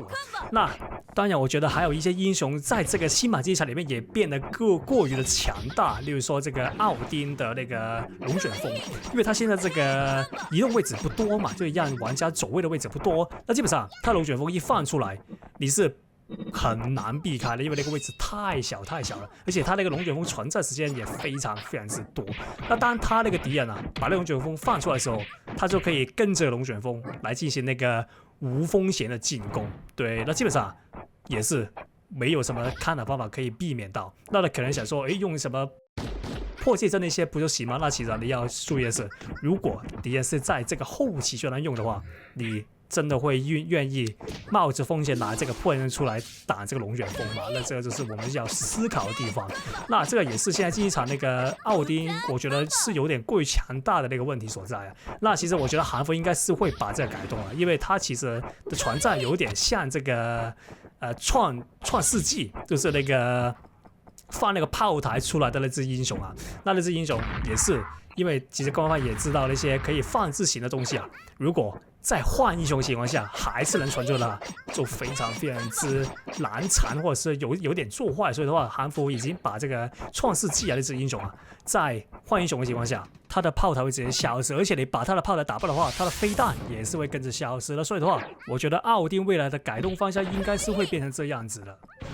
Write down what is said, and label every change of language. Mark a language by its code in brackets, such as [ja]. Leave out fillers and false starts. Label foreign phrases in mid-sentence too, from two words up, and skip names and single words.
[zh] 那當然，我覺得還有一些英雄在這個新馬競技場裡面也變得過於的強大，例如說這個奧丁的那個龍捲風，因為他現在這個移動位置不多嘛，就讓玩家走位的位置不多，那基本上他龍捲風一放出來，你是很難避開的，因為那個位置太小了，而且他那個龍捲風存在時間也非常之多。那當他那個敵人啊把那龍捲風放出來的時候，他就可以跟着龍捲風來進行那個無風險的進攻。對，那基本上也是沒有什麼看的方法可以避免到。那他可能想說，用什麼破戒陣那些不就行嗎？那其實你要注意的是，如果敵人是在這個後期就能用的話，你真的會願意冒着風險拿這個破人出來打這個龍捲風嗎？那這個就是我們要思考的地方。那這個也是現在競技場那個奧丁，我覺得是有點過於強大的那個問題所在啊。那其實我覺得韓服應該是會把這個改動了，因為它其實的存在有點像這個創世紀，就是那個放那個炮台出來的那只英雄啊。那只英雄也是因為其實官方也知道那些可以放置型的東西啊，如果在换英雄的情況下還是能存住的，就非常之難纏，或者是有點做壞。所以的話，韓服已經把這個創世紀那只英雄啊，在換英雄的情況下，他的炮台會直接消失，而且你把他的炮台打爆的話，他的飛彈也是會跟着消失了。所以的話，我覺得奧丁未來的改動方向應該是會變成這樣子的。